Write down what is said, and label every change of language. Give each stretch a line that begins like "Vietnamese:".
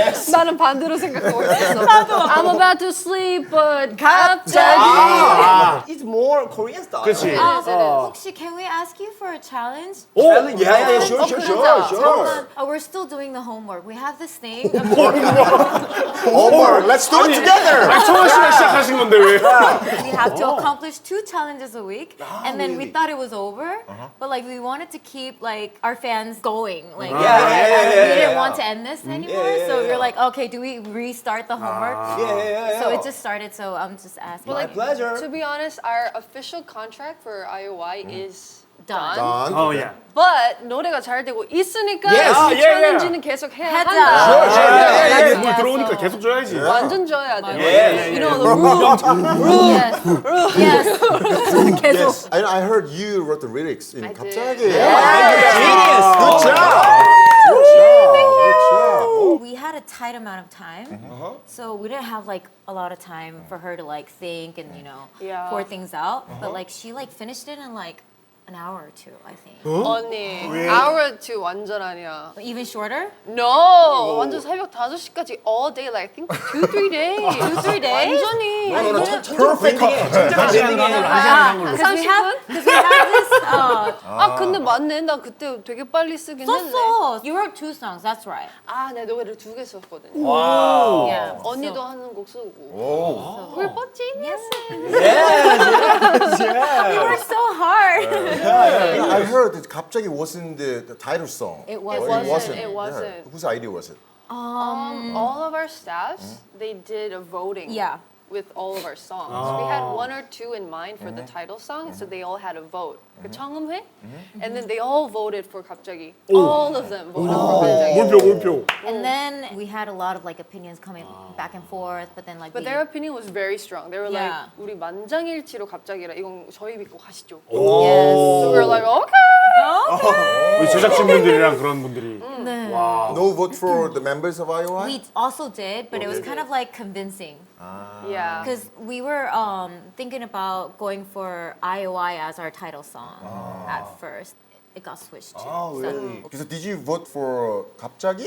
Korean: 나는 반대로 생각하고 있었어.
English: I'm about to sleep, but 갑자기. It's more Korean style.
Korean: 그렇지. 혹시
English: can we ask you for a challenge? Yeah, sure.
Korean: 잠깐만.
English: We're still doing the homework. We have this thing. Homework. Let's do it together.
Korean: 청아 씨가 시작하신 건데 왜?
English: We have to accomplish 2 challenges a week, and then we thought it was over, but like we wanted to keep like our fans going. Like we didn't want to end this anymore, so we were like, okay, do we restart the homework? So it just started. So I'm just asking. My pleasure. To be honest, our official contract for IOI is done. Oh yeah.
Korean: But 노래가 잘 되고 있으니까
English: Yes.
Korean: 이 챌린지는 계속 해야 하자. 한다. 이게 물 들어오니까 계속 줘야지. 완전 줘야 돼.
English: Yeah. You know the rule. Yes.
Korean: 계속.
English: Yes, I heard you wrote the lyrics in I did.
Korean: 갑자기.
English: Genius. Good job. Good job. We had a tight amount of time, so we didn't have like a lot of time for her to like think and Yeah. pour things out. But like she like finished it in like an hour or 2, I think.
Korean: 언니,
English: hour to
Korean: 완전 아니야.
English: Even shorter? No,
Korean: 완전 새벽 5시까지
English: all day, like I think 2-3 days. 2-3 days?
Korean: 완전히.
English: Perfect couple. Because we have this.
Korean: 아 근데 맞네, 나 그때 되게 빨리 쓰긴 했네. 썼어.
English: You wrote 2 songs. That's right.
Korean: 아, 내 노래를 2개 썼거든.
English: Yeah.
Korean: 언니도 하는 곡 쓰고.
English: We're both geniuses. We worked so hard. I heard that 갑자기 wasn't the title song. It It wasn't. wasn't. It Yeah. wasn't. Whose idea was it? All of our staffs, they did a voting. Yeah. With all of our songs. We had 1 or 2 in mind for the title song, so they all had a vote.
Korean: 그 청음회?
English: And then they all voted for 갑자기. All of them voted for 갑자기.
Korean: 몰표.
English: And then we had a lot of like opinions coming back and forth, but then like But we, their opinion was very strong. They were Yeah.
Korean: like, 우리 만장일치로 갑자기라 이건 저희 믿고 가시죠.
English: yes. So we were like, okay.
Korean: 우리 제작진분들이랑 그런 분들이.
English: No vote for the members of IOI? We also did, but it was kind of like convincing Yeah. because we were thinking about going for IOI as our title song at first. It got switched to. Oh, really? So did you vote for 갑자기